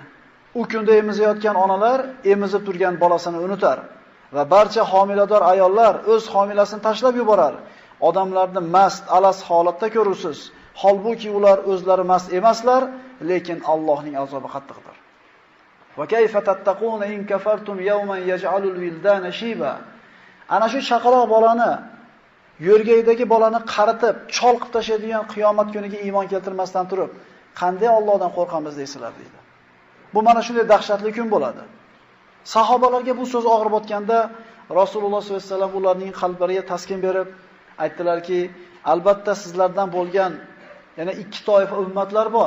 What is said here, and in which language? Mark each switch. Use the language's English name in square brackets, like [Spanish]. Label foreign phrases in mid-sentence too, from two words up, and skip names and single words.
[Uzbek] U kunda emizayotgan onalar emizib turgan bolasini unutar va barcha homilador ayollar o'z homilasini tashlab yuborar. Odamlarni mast, alas holatda ko'rursiz. Holbuki ular o'zlari mast emaslar, lekin Allohning azobi qattiqdir. [Arabic] وكيف تتقون إن كفرتم يوما يجعل الولدان شيبا. [Uzbek] Ana shu chaqaloq bolani, yo'rgaydagi bolani qaritib, chol qilib tashlaydigan qiyomat kuniga iymon keltirmasdan turib, qanday Allohdan qo'rqamiz deysizlar deydi. Bu mana shunday dahshatli kun bo'ladi. Sahobalarga bu so'z og'ir botganda Rasululloh [Arabic] صلى الله عليه وسلم [Uzbek] ularning qalblariga taskin berib aytdilarki, albatta sizlardan bo'lgan yana 2 toifa ummatlar bor.